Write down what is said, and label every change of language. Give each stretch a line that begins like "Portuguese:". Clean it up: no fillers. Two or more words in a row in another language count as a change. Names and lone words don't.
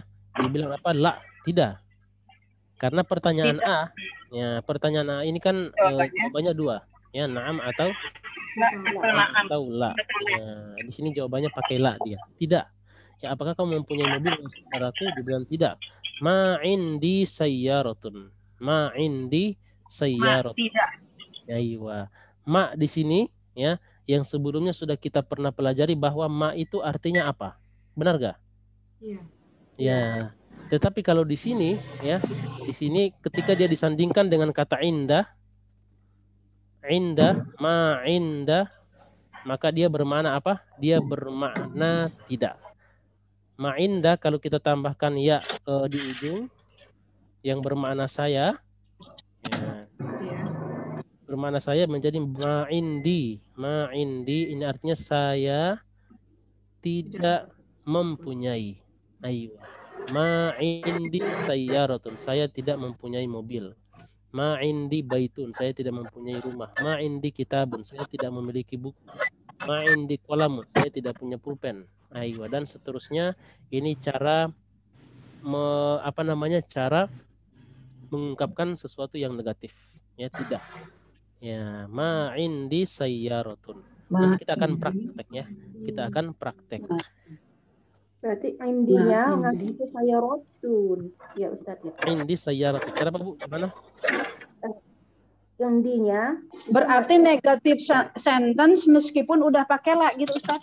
Indonesian: Dibilang apa? La, tidak. Karena pertanyaan Tidak. A, ya pertanyaan A ini kan jawabannya dua, ya na'am atau la. Ya, di sini jawabannya pakai la dia. Tidak. Ya apakah kamu mempunyai mobil? Saudaraku dibilang tidak.
Arabic: ما عندي سيارة. ما عندي سيارة.
Indonesian: Tidak. Aywa. Ma di sini ya yang sebelumnya sudah kita pernah pelajari bahwa ma itu artinya apa? Benar gak? Iya. Ya. Tetapi kalau di sini ya, di sini ketika dia disandingkan dengan kata indah,
Arabic: ما عنده,
Indonesian: maka dia bermakna apa? Dia bermakna tidak.
Arabic: ما عنده
Indonesian: kalau kita tambahkan ya di ujung yang bermakna saya, ya, bermakna saya menjadi
Arabic: ما عندي. ما عندي
Indonesian: ini artinya saya tidak mempunyai. Ayo.
Arabic: ما عندي سيارة,
Indonesian: saya tidak mempunyai mobil.
Arabic: ما عندي بيت,
Indonesian: saya tidak mempunyai rumah.
Arabic: ما عندي كتاب,
Indonesian: saya tidak memiliki buku.
Arabic: ما عندي قلم,
Indonesian: saya tidak punya pulpen. Ayo, dan seterusnya. Ini cara cara mengungkapkan sesuatu yang negatif. Ya, tidak. Ya,
Arabic: ما عندي سيارة.
Indonesian: Nanti kita akan praktek ya. Kita akan praktek. Berarti indinya ngasih saya rotun, ya Ustadz ya.
Arabic: عندي سيارة.
Indonesian: Kenapa Bu? Gimana? Indinya Berarti negatif sentence meskipun udah pakai la gitu Ustadz.